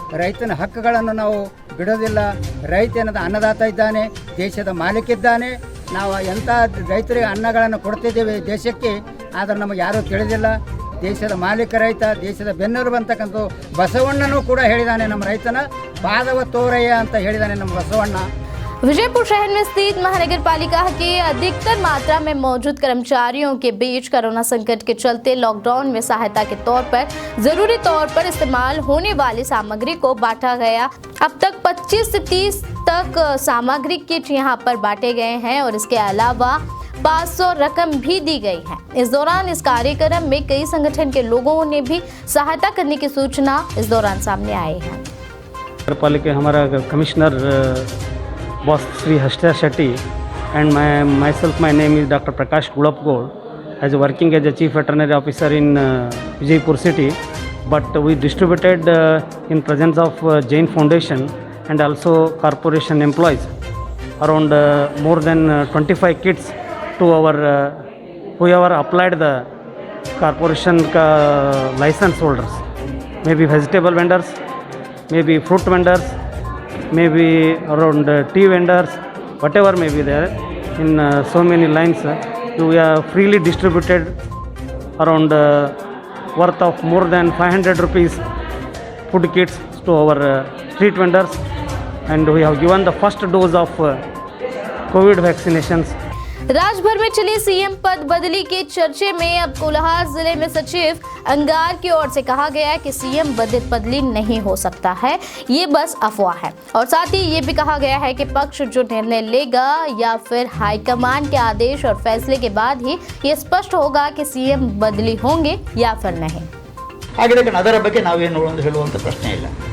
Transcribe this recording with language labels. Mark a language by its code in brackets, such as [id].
[kn] ರೈತನ ಹಕ್ಕುಗಳನ್ನು ನಾವು ಬಿಡೋದಿಲ್ಲ. ರೈತ ಏನದ ಅನ್ನದಾತ ಇದ್ದಾನೆ, ದೇಶದ ಮಾಲೀಕಿದ್ದಾನೆ. ನಾವು ಎಂಥ ರೈತರಿಗೆ ಅನ್ನಗಳನ್ನು ಕೊಡ್ತಿದ್ದೇವೆ ದೇಶಕ್ಕೆ, ಆದರೆ ನಮಗೆ ಯಾರೂ ತಿಳಿದಿಲ್ಲ. ದೇಶದ ಮಾಲೀಕ ರೈತ, ದೇಶದ ಬೆನ್ನೆಲುಬು ಅಂತಕ್ಕಂಥ ಬಸವಣ್ಣನೂ ಕೂಡ ಹೇಳಿದ್ದಾನೆ, ನಮ್ಮ ರೈತನ ಪಾದವ ತೋರಯ್ಯ ಅಂತ ಹೇಳಿದ್ದಾನೆ ನಮ್ಮ ಬಸವಣ್ಣ। [hi] विजयपुर शहर में स्थित महानगर पालिका के अधिकतर मात्रा में मौजूद कर्मचारियों के बीच कोरोना संकट के चलते लॉकडाउन में सहायता के तौर पर जरूरी तौर पर इस्तेमाल होने वाली सामग्री को बांटा गया। अब तक 25 से 30 तक सामग्री किट यहाँ पर बांटे गए हैं और इसके अलावा 500 रकम भी दी गई है। इस दौरान इस कार्यक्रम में कई संगठन के लोगों ने भी सहायता करने की सूचना इस दौरान सामने आई है। नगर पालिका हमारा commissioner boss [en] Shri Harsha Shetty and myself, my name is Dr. Prakash Gulapgod, as working as a chief veterinary officer in Vijaypur city, but we distributed in presence of Jain Foundation and also corporation employees around more than 25 kits to our whoever applied the corporation license holders, maybe vegetable vendors, maybe fruit vendors, maybe around tea vendors, whatever may be there in so many lines. We have freely distributed around worth of more than 500 rupees food kits to our street vendors, and we have given the first dose of COVID vaccinations. [hi] राज्यभर में चली CM पद बदली के चर्चे में अब कोलाहार जिले में सचिव अंगार की ओर से कहा गया कि सीएम बदली नहीं हो सकता है, ये बस अफवाह है। और साथ ही ये भी कहा गया है कि पक्ष जो निर्णय लेगा या फिर हाईकमान के आदेश और फैसले के बाद ही ये स्पष्ट होगा कि सीएम बदली होंगे या फिर नहीं। [kn] ಹಾಗೆ ಅದರ ಬಗ್ಗೆ ನಾವೇನು ಹೇಳುವಂಥ ಪ್ರಶ್ನೆ ಇಲ್ಲ।